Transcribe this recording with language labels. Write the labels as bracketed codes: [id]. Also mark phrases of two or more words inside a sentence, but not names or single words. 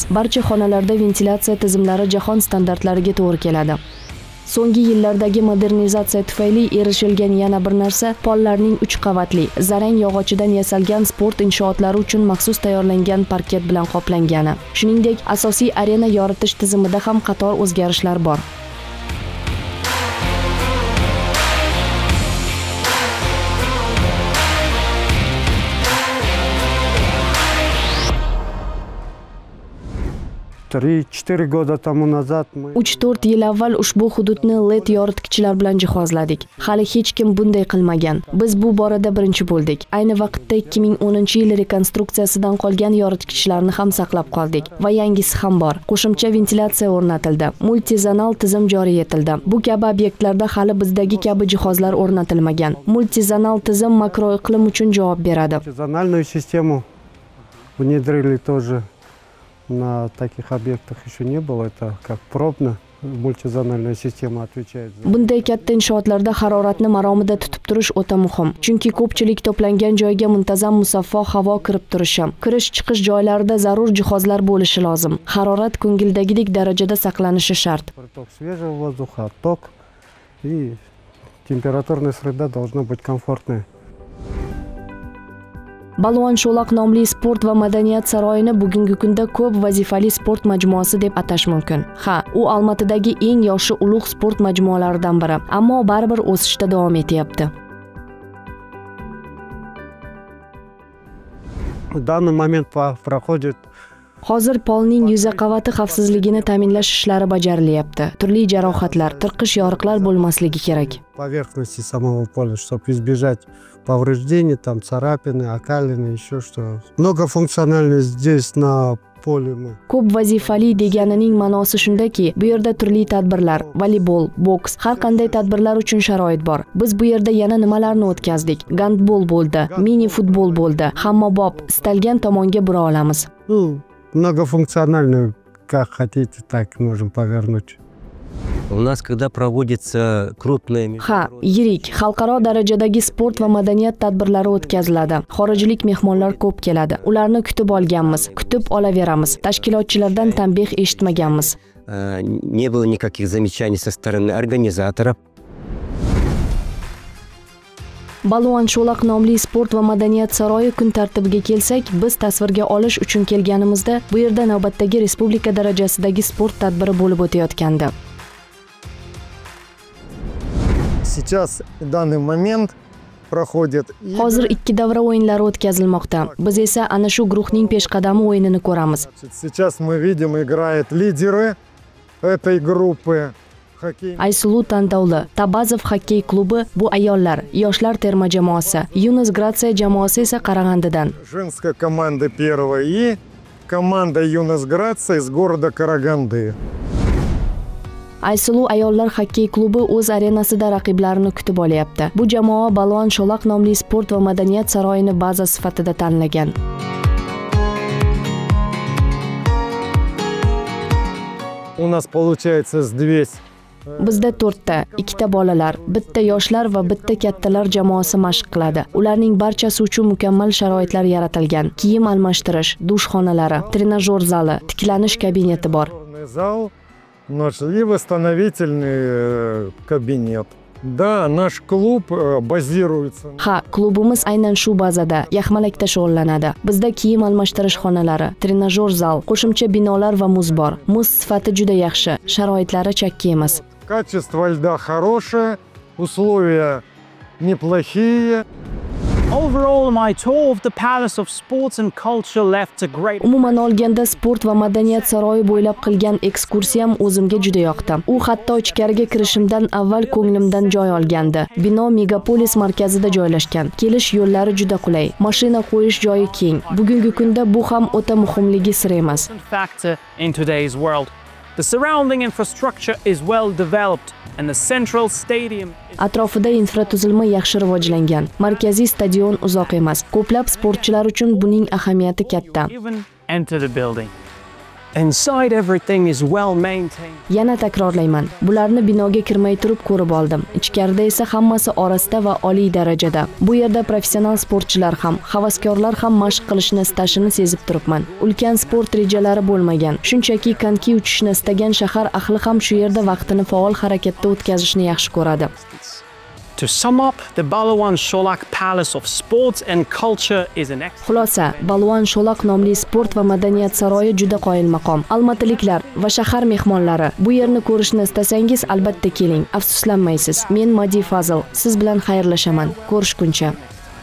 [uz] Barcha xonalarda ventilatsiya tizimlari jahon standartlariga to'g'ri keladi. So'nggi yillardagi modernizatsiya tufayli erishilgan yana bir narsa pollarning 3 qavatli, zarang yog'ochidan yasalgan sport inshootlari uchun maxsus tayyorlangan parket bilan qoplangani. Shuningdek, asosiy arena yoritish tizimida ham qator o'zgarishlar bor. [ru] Три-4 года тому назад мы [uz] 3-4 yil avval ushbu hududni LED yoritgichlar bilan jihozladik. Hali hech kim bunday qilmagan. Biz bu borada birinchi bo'ldik. Ayni vaqtda 2010-yil rekonstruksiyasidan qolgan yoritgichlarni ham saqlab qoldik va yangisi ham bor. Qo'shimcha ventilatsiya o'rnatildi. Multizonal tizim joriy etildi. Bu kabi obyektlarda hali bizdagi kabi jihozlar o'rnatilmagan. Multizonal tizim makroiqlim uchun javob beradi. [ru] Зональную систему внедрили тоже. На таких объектах еще не было, это как пробно. Multizonalная sistema отвечает за. [uz] Bunday katta inshootlarda haroratni maromida tutib turish o'ta muhim. Chunki ko'pchilik to'plangan joyga muntazam musaffo havo kirib turishi, kirish-chiqish joylarida zarur jihozlar bo'lishi lozim. Harorat ko'ngildagidek darajada saqlanishi shart. [ru] Приток свежего воздуха, отток и температурная среда должна быть комфортная. [uz] Balvon Sho'loq nomli sport va madaniyat saroyini bugungi kunda ko'p vazifali sport majmuasi deb atash mumkin. Ha, u Olmatidagi eng yoshi ulug' sport majmualaridan biri, ammo baribir o'sishda davom etyapti. [ru] В данный момент проходит [uz] Hozir polning yuza qavati xavfsizligini ta'minlash ishlari bajarilyapti. Turli jarohatlar, tirqish yoriqlar bo'lmasligi kerak. [ru] поверхности самого поля, чтобы избежать повреждений, там царапины, окалины, еще что. Многофункциональность здесь на поле мы. [uz] Ko'p vazifali deganining ma'nosi shundaki, bu yerda turli tadbirlar, voleybol, boks, har qanday tadbirlar uchun sharoit bor. Biz bu yerda yana nimalarni o'tkazdik? Gandbol bo'ldi, mini futbol bo'ldi, hammabob, istalgan tomonga bura olamiz. [ru] Ну, многофункциональную, как хотите, так можем повернуть. У нас, когда проводится крупная... [uz] Ha, yirik, xalqaro darajadagi sport va madaniyat tadbirlari o'tkaziladi. Xorijlik mehmonlar ko'p keladi. Ularni kutib olganmiz, kutib olaveramiz. Tashkilotchilardan tanbeh eshitmaganmiz. [ru] Не было никаких замечаний со стороны организаторов. [uz] Balvon Sho'loq nomli sport va madaniyat saroyi kun tartibiga kelsak, biz tasvirga olish uchun kelganimizda bu yerda navbatdagi respublika darajasidagi sport tadbiri bo'lib o'tayotgandi. [ru] Сейчас в данный момент проходит. [uz] Hozir 2 davra o'yinlari o'tkazilmoqda. Biz esa ana shu guruhning peshqadami o'yinini ko'ramiz. [ru] Сейчас мы видим, играют лидеры этой группы. [uz] Aysulu Tandovli, Tabazov xokkey klubi bu ayollar, yoshlar terma jamoasi. Yunus Gratsiya jamoasi esa Qarag'andidan. [ru] Женская команда первая и команда Юнус Грация из города Караганды. [uz] Aysulu ayollar xokkey klubi o'z arenasida raqiblarini kutib olyapti. Bu jamoa Balvon Sho'loq nomli sport va madaniyat saroyini baza sifatida tanlagan. [ru] У нас получается с 200. [uz] Bizda 4 ta, 2 ta bolalar, bitta yoshlar va bitta kattalar jamoasi mashq qiladi. Ularning barchasi uchun mukammal sharoitlar yaratilgan. Kiyim almashtirish, dush xonalari, trenajyor zali, tiklanish kabineti bor. [ru] Зал, наш и восстановительный кабинет. Да, наш клуб базируется. [uz] Ha, klubimiz aynan shu bazada, yaxmalakda shug'ullanadi. Bizda kiyim almashtirish xonalari, trenajyor zal, qo'shimcha binolar va muz bor. Muz sifati juda yaxshi, sharoitlari chakki emas. [ru] Качество льда хорошее, условия неплохие. [en] Overall, my tour of the Palace of Sports and Culture left a great... [uz] Umuman olganda sport va madaniyat saroyi bo'ylab qilgan ekskursiyam o'zimga juda yoqdi. U hatto ichkariga kirishimdan avval ko'nglimdan joy olgandi. Bino megapolis markazida joylashgan. Kelish yo'llari juda qulay. Mashina qo'yish joyi keng. Bugungi kunda bu ham o'ta muhimligi sir emas. [en] factor in today's world. The surrounding infrastructure is well developed and the central stadium [uz] Atrofida infratuzilma yaxshi rivojlangan. Markaziy stadion uzoq emas. Ko'plab sportchilar uchun buning ahamiyati katta. [en] even enter the building. Inside everything is well maintained. [uz] Yana takrorlayman. Bularni binoga kirmay turib ko'rib oldim. Ichkarida esa hammasi orasida va oliy darajada. Bu yerda professional sportchilar ham, havaskorlar ham mashq qilishni istashini sezib turibman. Ulkan sport rejalari bo'lmagan. Shunchaki konki uchishni istagan shahar ahli ham shu yerda vaqtini faol harakatda o'tkazishni yaxshi ko'radi. [en] To sum up, the Balwan Sholak Palace of Sports and Culture is an [uz] Xulosa, Balwan Sholak nomli sport va madaniyat saroyi juda qoyil maqom. Almatiliklar va shahar mehmonlari, bu yerni ko'rishni istasangiz albatta keling. Afsuslanmaysiz. Men Madi Fazil, siz bilan xayrlashaman. Ko'rishguncha.